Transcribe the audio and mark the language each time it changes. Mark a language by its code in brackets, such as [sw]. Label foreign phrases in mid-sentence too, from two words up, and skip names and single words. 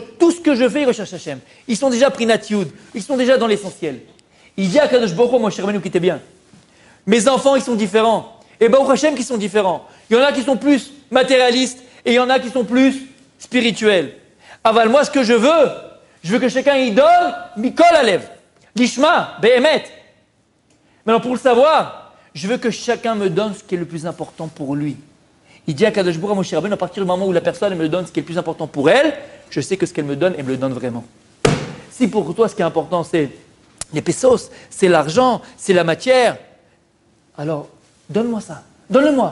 [fr] Tout ce que je fais, ils recherchent Hachem. Ils sont déjà pris Natiud. Ils sont déjà dans l'essentiel. Il dit à [he] הקדוש ברוך הוא, [fr] mon cher Rabbeinu, qui était bien. Mes enfants, ils sont différents. Et Baruch Hashem, qui sont différents. Il y en a qui sont plus matérialistes et il y en a qui sont plus spirituels. Aval, moi, ce que je veux, Je veux que chacun y donne, [he] מכל הלב, לשמה, באמת. [fr] Maintenant, pour le savoir, je veux que chacun me donne ce qui est le plus important pour lui. Il dit à [he] קדוש ברוך הוא, [fr] à Moshe Rabbeinu, à partir du moment où la personne me donne ce qui est le plus important pour elle, je sais que ce qu'elle me donne, elle me le donne vraiment. Si pour toi, ce qui est important, c'est les pesos, c'est l'argent, c'est la matière, alors donne-moi ça, donne-le-moi.